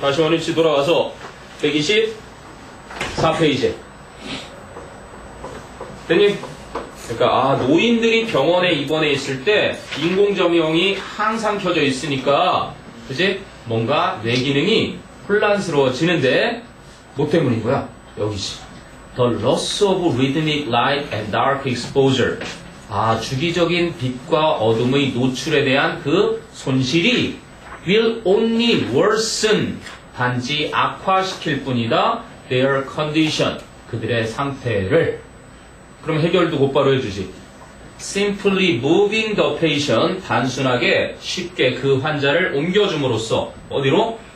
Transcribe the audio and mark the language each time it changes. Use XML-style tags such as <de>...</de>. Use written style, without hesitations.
<ko>다시 원위치 돌아가서 124페이지. 됐니? 그러니까 노인들이 병원에 입원해 있을 때 인공점유형이 항상 켜져 있으니까, 그지? 뭔가 뇌 기능이 혼란스러워지는데 뭐 때문인 거야? 여기지.</ko> <en>The loss of rhythmic light and dark exposure.</en> <ko>주기적인 빛과 어둠의 노출에 대한 그 손실이</ko> <en>will only worsen,</en> <ko>단지 악화시킬 뿐이다.</ko> <en>Their condition,</en> <ko>그들의 상태를. 그럼 해결도 곧바로 해주지.</ko> <en>Simply moving the patient,</en> <ko>단순하게 쉽게 그 환자를 옮겨줌으로써 어디로?</ko>